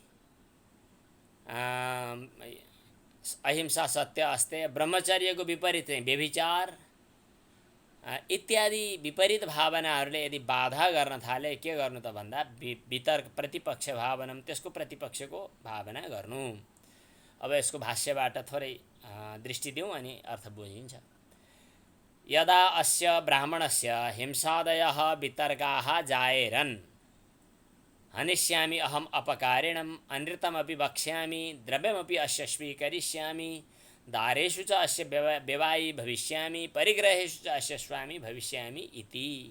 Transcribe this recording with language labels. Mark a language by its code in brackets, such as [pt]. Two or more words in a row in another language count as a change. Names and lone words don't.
[ne] अहिंसा, सत्य, अस्तेय, ब्रह्मचर्यको विपरीत चाहिँ व्यभिचार इत्यादि विपरीत भावनाहरूले यदि बाधा गर्न थाले के गर्नु त भन्दा [sa] वितर्क प्रतिपक्ष भावनम, [ne] त्यसको प्रतिपक्षको भावना गर्नु। अब यसको भाष्यबाट थोरै दृष्टि दिउँ अनि अर्थ बुझिन्छ। [sa] यदा अस्य ब्राह्मणस्य हिंसादयः वितर्काः जायेरन् हनिष्यामि अहम् अपकारिणम् अनृतमपि वक्ष्यामि द्रव्यमपि अस्य स्वीकरिष्यामि दारेषु च अस्य व्यवायी भविष्यामि परिग्रहेषु च अस्य स्वामी भविष्यामि इति।